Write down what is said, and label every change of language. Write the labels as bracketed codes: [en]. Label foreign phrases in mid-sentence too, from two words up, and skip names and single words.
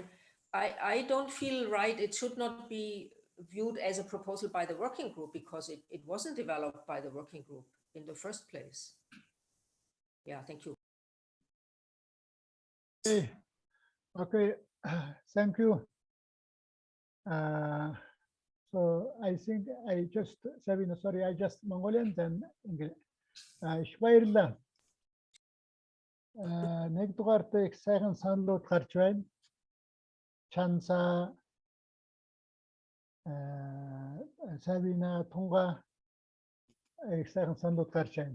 [en] I don't feel right, it should not be viewed as a proposal by the working group, because it wasn't developed by the working group in the first place. Yeah, thank you. Okay, thank you. So I think Sabina, sorry, I just Mongolian, then English. [mn] Баярлалаа. Нэгдүгээрт их сайхан саналууд гарч байна. Чанса, Sabina, Tunga их сайхан саналууд гарч байна.